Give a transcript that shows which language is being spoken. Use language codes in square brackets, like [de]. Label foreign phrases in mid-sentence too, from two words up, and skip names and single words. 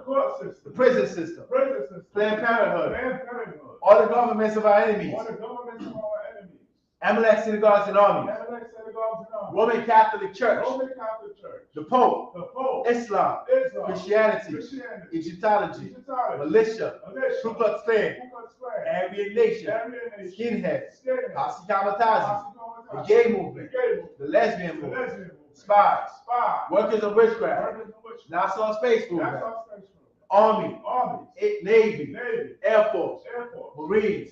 [en] Court the system. prison system, Prison system. Planned Parenthood, Planned Parenthood. all the governments of our enemies, All the governments of our enemies. Amalek synagogues and armies, Amalek synagogues and armies. Roman Catholic Church, Roman Catholic Church. the Pope, The Pope. Islam, Islam. Christianity, Christianity. Egyptology, Egyptology. militia, Militia. Ku Klux Klan, Ku Klux Klan. Aryan Nation, Aryan Nation. skinheads, Skinheads. Posse Kamatazi, the Posse gay Kamatazi. movement, The gay movement. the lesbian The movement, lesbian movement. spies, Spies. workers of witchcraft, Workers of witchcraft. Nassau Space That's Movement, our space movement. Army, Armies. Navy, Navy. Air Force, Air Force. Marines,